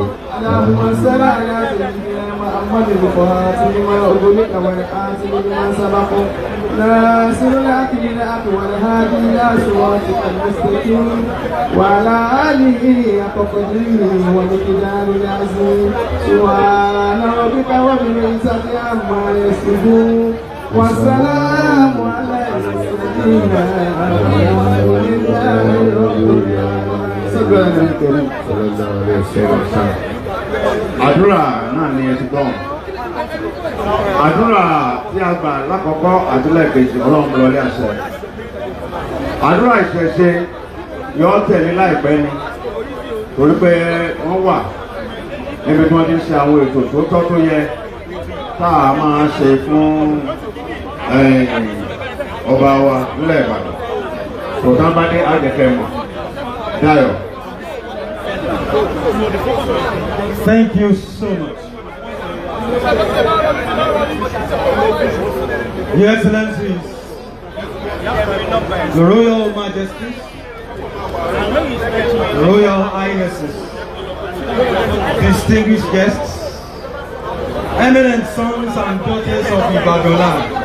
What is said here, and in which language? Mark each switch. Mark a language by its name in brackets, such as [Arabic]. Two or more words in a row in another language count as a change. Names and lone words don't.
[Arabic] اللهم صل على سيدنا محمد الفاتح لما أغلق والحاسب لما سبق ناصر الحق بالحق والهادي إلى صراطك المستقيم وعلى آله حق قدره ومقداره العظيم. سبحان ربك رب العزة عما يصفون والسلام على المرسلين [Yoruba] àdúrà náà ni ẹ ti gbọ́ àdúrà tí a gbà lákọ̀ọ́kọ́ àdúrà kejì Ọlọ́run lọlé àṣẹ àdúrà ìṣẹ̀ṣe yọ tẹ̀lé láìpẹ́ ni torí pé wọ́n wà níbi tí wọ́n ti ń ṣe àwọn ètò tó tọ́ tó yẹ tá a máa ṣe fún ọba wa nílẹ̀ Ìbàdàn kò tán bá dé àjẹkẹ́ mọ̀ Dayọ̀. [English] Thank you so much. Your Excellencies, the Royal Majesties, the Royal Highnesses, distinguished guests, eminent sons and daughters of Ibadan,